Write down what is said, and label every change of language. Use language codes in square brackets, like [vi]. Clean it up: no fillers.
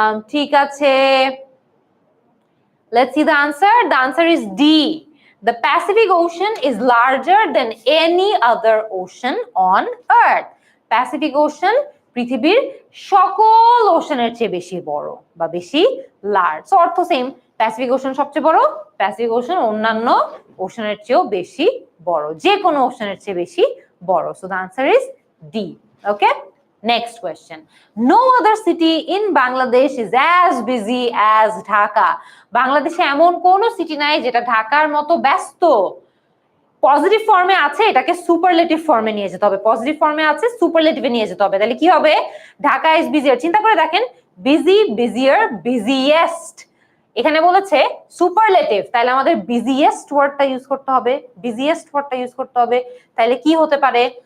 [bn] ঠিক আছে, [en] let's see the answer. The answer is D. The Pacific Ocean is larger than any other ocean on Earth. [bn] Pacific Ocean পৃথিবীর সকল ওশানের চেয়ে বেশি বড় বা বেশি লার্জ। অর্থ সেম, প্যাসিফিক ওশান সবচেয়ে বড়, প্যাসিফিক ওশান অন্যান্য ওশানের চেয়েও বেশি বড়, যে কোনো ওশানের চেয়ে বেশি বড়। [en] So the answer is D. Okay? Next question. No other city in Bangladesh is as busy as Dhaka. [bn] বাংলাদেশে এমন কোন সিটি নাই যেটা ঢাকার মতো ব্যস্ত। পজিটিভ ফর্মে আছে, এটাকে সুপারলেটিভ ফর্মে নিয়ে যেতে হবে। পজিটিভ ফর্মে আছে, সুপারলেটিভে নিয়ে যেতে হবে। তাহলে কি হবে? [en] Dhaka is busier. [bn] চিন্তা করে দেখেন, বিজি, বিজিয়ার, বিজিয়েস্ট। এখানে বলেছে সুপারলেটিভ, তাহলে আমাদের বিজিয়েস্ট ওয়ার্ডটা ইউজ করতে হবে, বিজিয়েস্ট ওয়ার্ডটা ইউজ করতে হবে। তাহলে কি হতে পারে?